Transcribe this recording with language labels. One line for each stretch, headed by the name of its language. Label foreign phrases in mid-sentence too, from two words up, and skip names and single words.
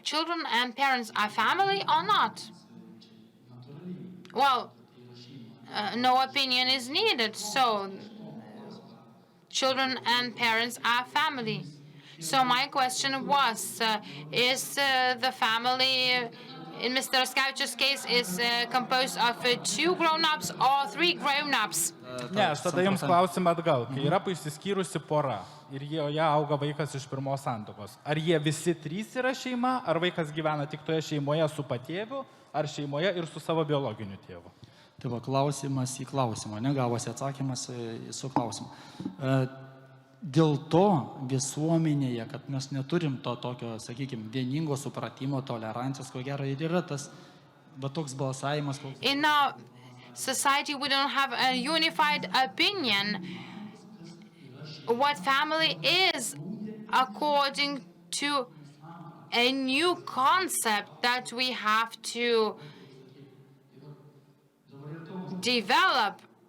English: Children and parents are family or not? Well, no opinion is needed. So, children and parents are family. So my question was, is the family in Mr. Raskavičius' case is composed of 2 grown-ups or 3 grown-ups?
Lithuanian: Ne, aš tada jums klausimą atgal. Kai yra išsiskyrusi pora ir joje auga vaikas iš pirmos santuokos, ar jie visi 3 yra šeima, ar vaikas gyvena tik toje šeimoje su patėviu, ar šeimoje ir su savo biologiniu tėvu? Tai va, klausimas į klausimą, negavosi atsakymas su klausimu. Dėl to visuomenėje, kad mes neturim to tokio, sakykime, vieningo supratimo, tolerancijos, ko gero ir yra tas, va toks balsavimas.
English: In our society, we don't have a unified opinion what family is according to a new concept that we have to develop.